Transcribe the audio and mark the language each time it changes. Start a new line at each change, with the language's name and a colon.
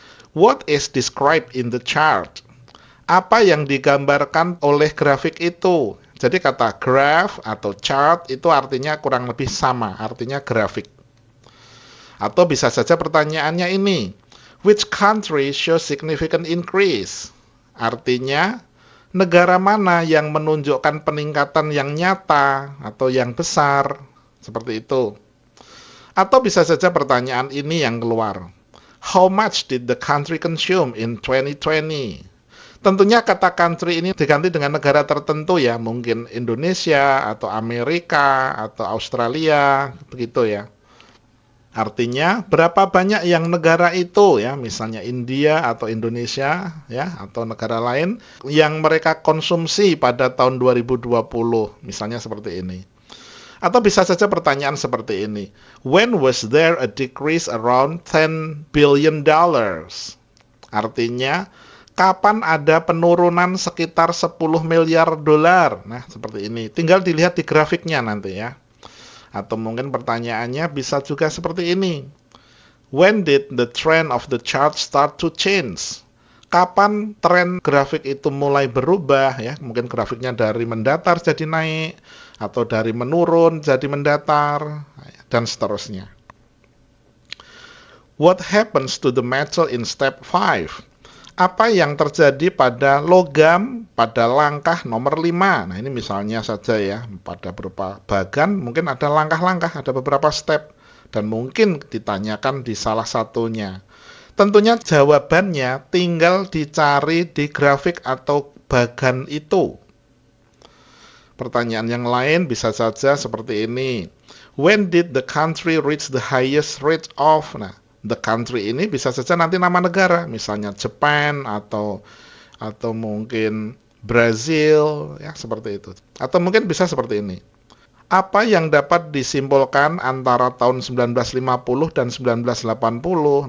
English: What is described in the chart?
Indonesian: Apa yang digambarkan oleh grafik itu? Jadi kata graph atau chart itu artinya kurang lebih sama, artinya grafik. Atau bisa saja pertanyaannya ini.
English: Which country shows significant increase?
Indonesian: Artinya, negara mana yang menunjukkan peningkatan yang nyata atau yang besar, seperti itu. Atau bisa saja pertanyaan ini yang keluar.
English: How much did the country consume in 2020?
Indonesian: Tentunya kata country ini diganti dengan negara tertentu ya, mungkin Indonesia atau Amerika atau Australia, begitu ya. Artinya berapa banyak yang negara itu ya, misalnya India atau Indonesia ya atau negara lain yang mereka konsumsi pada tahun 2020, misalnya seperti ini. Atau bisa saja pertanyaan seperti ini.
English: When was there a decrease around $10 billion?
Indonesian: Artinya kapan ada penurunan sekitar 10 miliar dolar? Nah, seperti ini. Tinggal dilihat di grafiknya nanti ya. Atau mungkin pertanyaannya bisa juga seperti ini.
English: When did the trend of the chart start to change?
Indonesian: Kapan tren grafik itu mulai berubah ya? Mungkin grafiknya dari mendatar jadi naik atau dari menurun jadi mendatar dan seterusnya.
English: What happens to the metal in step 5?
Indonesian: Apa yang terjadi pada logam pada langkah nomor 5? Nah, ini misalnya saja ya, pada berupa bagan mungkin ada langkah-langkah, ada beberapa step dan mungkin ditanyakan di salah satunya. Tentunya jawabannya tinggal dicari di grafik atau bagan itu. Pertanyaan yang lain bisa saja seperti ini.
English: When did the country reach the highest rate of?
Indonesian: Nah, the country ini bisa saja nanti nama negara, misalnya Jepang atau mungkin Brazil, ya seperti itu. Atau mungkin bisa seperti ini. Apa yang dapat disimpulkan antara tahun 1950 dan 1980?